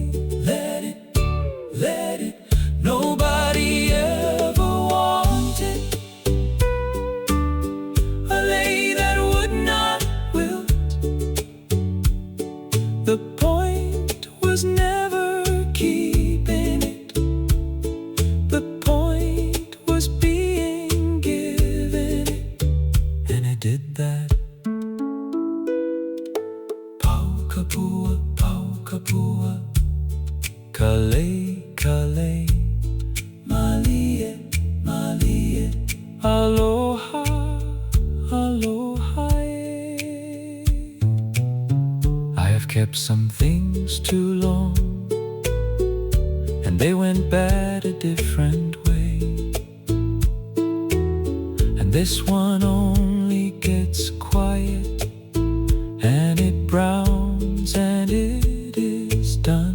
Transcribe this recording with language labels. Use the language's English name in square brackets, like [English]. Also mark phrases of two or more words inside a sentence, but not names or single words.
[English] Let it, nobody ever wanted a lei that would not wilt. The point was never keeping it. The point was being given it, and it did that. [Hawaiian] Pau kapua, kalei, kalei, malie, malie, aloha, aloha. [English] I have kept some things too long, and they went bad a different way. And this one only gets quiet, and it browns, and it is done.